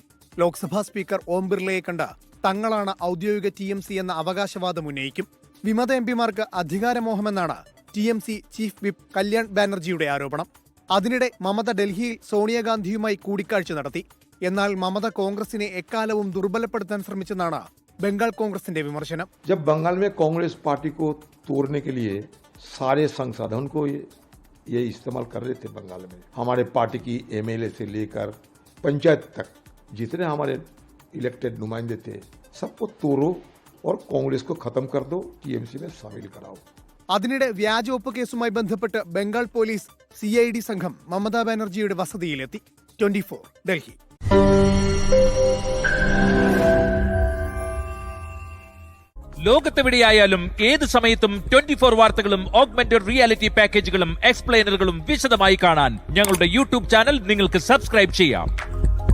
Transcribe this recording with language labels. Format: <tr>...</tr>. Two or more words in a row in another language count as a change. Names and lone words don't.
<ml>ലോക്സഭാ സ്പീക്കർ ഓം ബിർളയെ കണ്ട് തങ്ങളാണ് ഔദ്യോഗിക TMC എന്ന അവകാശവാദം ഉന്നയിക്കും. വിമത എംപിമാർക്ക് അധികാരമോഹമെന്നാണ് TMC ചീഫ് വിപ്പ് കല്യാൺ ബാനർജിയുടെ ആരോപണം. അതിനിടെ മമത ഡൽഹിയിൽ സോണിയാഗാന്ധിയുമായി കൂടിക്കാഴ്ച നടത്തി. എന്നാൽ മമത കോൺഗ്രസിനെ എക്കാലവും ദുർബലപ്പെടുത്താൻ ശ്രമിച്ചെന്നാണ് ബംഗാൾ കോൺഗ്രസിന്റെ വിമർശനം.</ml> <hi>जब बंगाल में कांग्रेस पार्टी को तोड़ने के लिए सारे संसाधन को ये इस्तेमाल कर रहे थे बंगाल में, हमारे पार्टी की MLA से लेकर पंचायत तक जितने हमारे इलेक्टेड नुमाइंदे थे सबको तोड़ो और कांग्रेस को खत्म कर दो, TMC में शामिल कराओ.</hi> <ml>അതിനിടെ വ്യാജ ഒപ്പ് കേസുമായി ബന്ധപ്പെട്ട് ബംഗാൾ പോലീസ് CID സംഘം മമതാ ബാനർജിയുടെ വസതിയിലെത്തി. 24 ഡൽഹി. ലോകത്തെവിടെയായാലും ഏത് സമയത്തും 24 വാർത്തകളും</ml> <en>augmented reality</en> <ml>പാക്കേജുകളും എക്സ്പ്ലെയിനറുകളും വിശദമായി കാണാൻ ഞങ്ങളുടെ YouTube ചാനൽ നിങ്ങൾക്ക് സബ്സ്ക്രൈബ് ചെയ്യാം.</ml>